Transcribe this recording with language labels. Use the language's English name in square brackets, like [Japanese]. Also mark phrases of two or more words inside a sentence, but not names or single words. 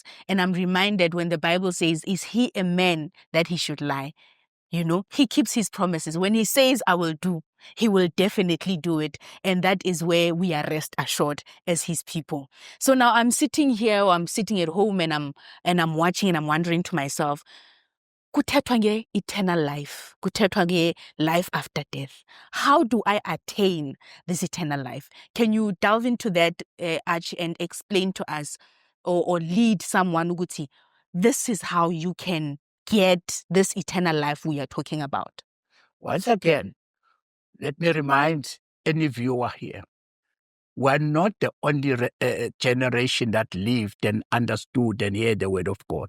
[English] And I'm reminded when the Bible says, is he a man that he should lie? You know, he keeps his promises. When he says, I will do, he will definitely do it. And that is where we are rest assured as his people. So now I'm sitting here, or I'm sitting at home and I'm watching and I'm wondering to myself, [Xhosa] kuthethwa nge [English] eternal life, [Xhosa] kuthethwa nge [English] life after death. How do I attain this eternal life? Can you delve into that, Arch, and explain to us or lead someone, Uguti, this is how you can get this eternal life we are talking about? Once again, let me remind any viewer here, we're not the only generation that lived and understood and heard the word of God.